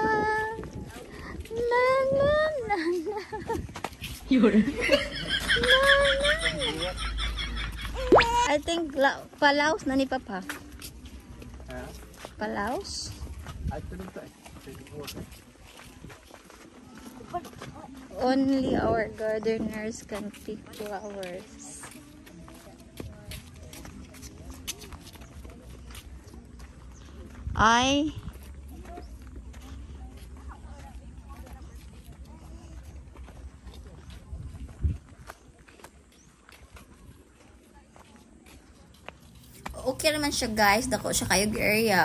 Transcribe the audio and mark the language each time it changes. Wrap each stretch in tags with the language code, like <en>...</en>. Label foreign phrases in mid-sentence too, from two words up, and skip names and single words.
<tl>Na na na na. Yun.</tl> <en>I think</en> <ceb>Palaos na ni Papa. Palaos?</ceb> <en>only our gardeners can pick flowers.</en> <ceb>Ay, okay naman siya guys, dako siya kayog area.</ceb>